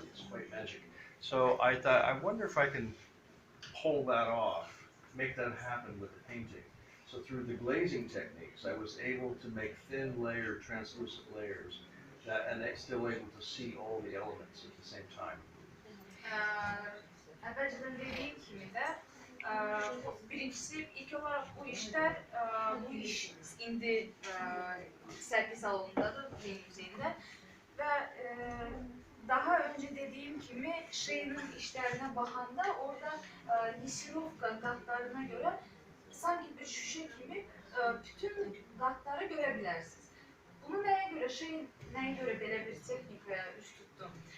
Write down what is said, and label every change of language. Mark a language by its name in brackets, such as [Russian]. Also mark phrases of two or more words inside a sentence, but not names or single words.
[English] It's quite magic. So I thought, I wonder if I can pull that off, make that happen with the painting. So through the glazing techniques, I was able to make thin layer, translucent layers, and still able to see all the elements at the same time. [Azerbaijani] Əvvəlcədən dediyim kimi də, birincisi ilk olaraq bu işlər, bu iş indi sərgi salonundadır, Dünya Muzeyində [Turkish] və daha önce dediğim kimi Sheyna'nın işlerine bakanda orada Nisirovka kartlarına göre sanki bir şişe gibi bütün kartları görebilirsiniz. Bunu neye göre, neye göre böyle bir teknikle üst tuttum?